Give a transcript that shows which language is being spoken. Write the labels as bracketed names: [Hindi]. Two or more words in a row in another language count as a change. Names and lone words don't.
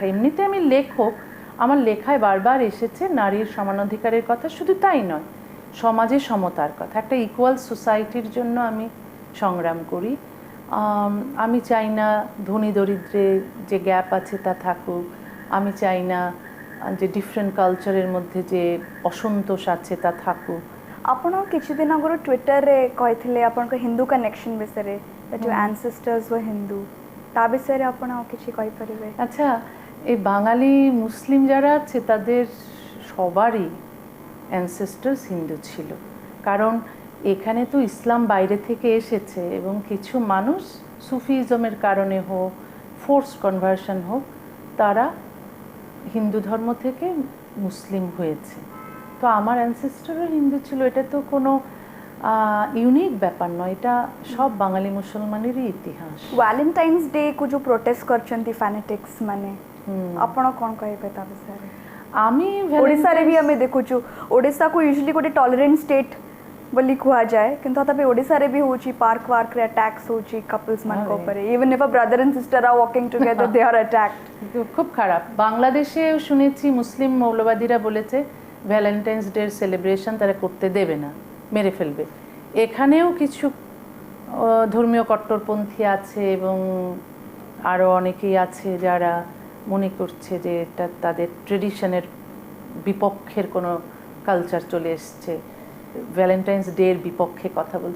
[Bangla] এমনিতে আমি লেখক, আমার লেখায় বারবার এসেছে নারীর সমানাধিকারের কথা, শুধু তাই নয়, সমাজে সমতার কথা, একটা [English] equal society [Bangla] জন্য আমি সংগ্রাম করি। আমি চাই না ধনী দরিদ্রে যে গ্যাপ আছে তা থাকুক, আমি চাই না যে [English] different culture [Bangla] মধ্যে যে অসন্তোষ আছে তা থাকুক। [Odia] ଆପଣ କିଛି ଦିନ ଆଗରୁ ଟ୍ୱିଟରରେ କହିଥିଲେ ଆପଣଙ୍କ ହିନ୍ଦୁ କନେକ୍ସନ ବିଷୟରେ, [English] that your ancestors were Hindu, [Odia] ତା ବିଷୟରେ ଆପଣ ଆଉ କିଛି କହିପାରିବେ? [Bangla] আচ্ছা, এই বাঙালি মুসলিম যারা আছে তাদের সবারই অ্যানসেস্টার্স হিন্দু ছিল, কারণ এখানে তো ইসলাম বাইরে থেকে এসেছে এবং কিছু মানুষ সুফিজমের কারণে হোক, [English] force conversion [Bangla] হোক, তারা হিন্দু ধর্ম থেকে মুসলিম হয়েছে। তো আমার অ্যানসেস্টারও হিন্দু ছিল, এটা তো কোনো यूनिक ব্যাপার নয়, এটা সব বাঙালি মুসলমানেরই ইতিহাস। [Odia] ଭାଲେଣ୍ଟାଇନ୍ସ ଡେ କୁ ଯୋ ପ୍ରୋଟେଷ୍ଟ କରୁଛନ୍ତି ଫ୍ୟାନାଟିକ୍ସ ମାନେ ଆପଣ କଣ କହିବେ ତା ବିଷୟ [Bangla] আমি [Odia] ଓଡ଼ିଶା ରେ ବି ଆମେ ଦେଖୁଛୁ ଓଡ଼ିଶା କୁ ୟୁଜୁଆଲି ଗୋଟେ [English] tolerant state [Odia] ବୋଲି କୁହା ଯାଏ କିନ୍ତୁ ତେବେ ଓଡ଼ିଶା ରେ ବି ହେଉଛି ପାର୍କ ୱାର୍କ ରେ ଆଟାକ୍ସ ହେଉଛି କପଲ୍ସ ମାନ କୁ ଉପର [English] even if a brother and sister are walking together they are attacked. [Bangla] খুব খারাপ। বাংলাদেশে শুনেছি মুসলিম মৌলবাদীরা বলেছে ভ্যালেন্টাইন্স ডে সেলিব্রেশন তারা করতে দেবে না, মেরে ফেলবে। এখানেও কিছু ধর্মীয় কট্টরপন্থী আছে এবং আরও অনেকেই আছে যারা মনে করছে যে এটা তাদের ট্রেডিশনের বিপক্ষের কোনো কালচার চলে এসছে, ভ্যালেন্টাইন্স ডের বিপক্ষে কথা বলছে।